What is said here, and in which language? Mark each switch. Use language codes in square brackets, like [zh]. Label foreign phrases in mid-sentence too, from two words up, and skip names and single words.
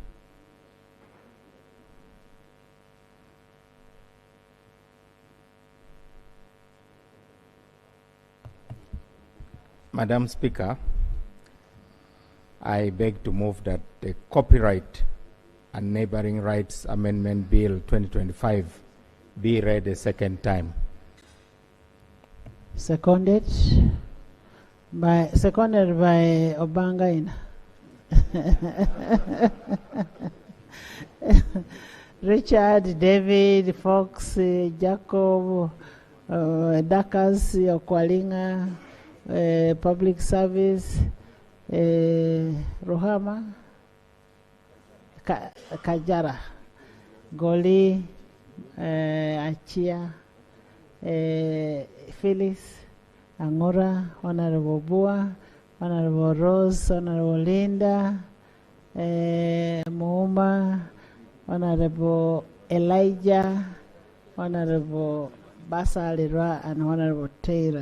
[en] Madam Speaker, I beg to move that the Copyright and Neighboring Rights Amendment Bill 2025 be read a second time. Seconded by Obangaina. Richard, David, Fox, Jacob, Dakas, Okwalinga, Public Service, Rohama, Kajara, Goli, Achia, Phyllis, Angora, Honorable Bua, Honorable Rose, Honorable Linda, Mouma, Honorable Elijah, Honorable Basa Alira, and Honorable Taylor.